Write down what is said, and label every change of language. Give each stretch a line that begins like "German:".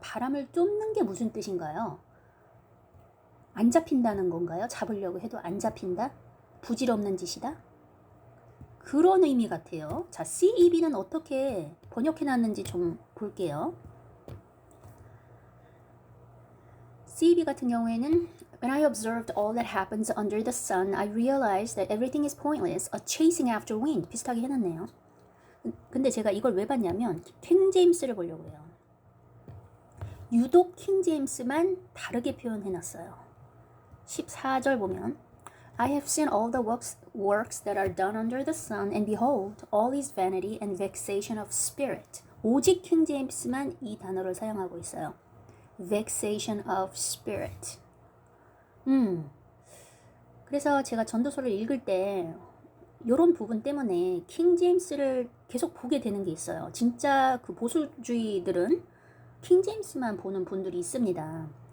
Korean: 바람을 쫓는 게 무슨 뜻인가요? 안 잡힌다는 건가요? 잡으려고 해도 안 잡힌다? 부질없는 짓이다? 그런 의미 같아요. 자, CEB는 어떻게 번역해놨는지 좀 볼게요. CEB 같은 경우에는
English: When I observed all that happens under the sun, I realized that everything is pointless, a chasing after wind.
Korean: 비슷하게 해놨네요. 근데 제가 이걸 왜 봤냐면 킹 제임스를 보려고 해요. 유독 킹 제임스만 다르게 표현해놨어요. 14절 보면
English: I have seen all the works that are done under the sun, and behold, all is vanity and vexation of spirit.
Korean: 오직 킹 제임스만 이 단어를 사용하고 있어요.
English: Vexation of spirit.
Korean: 그래서 제가 전도서를 읽을 때 이런 부분 때문에 킹 제임스를 계속 보게 되는 게 있어요. 진짜 그 보수주의들은 킹 제임스만 보는 분들이 있습니다.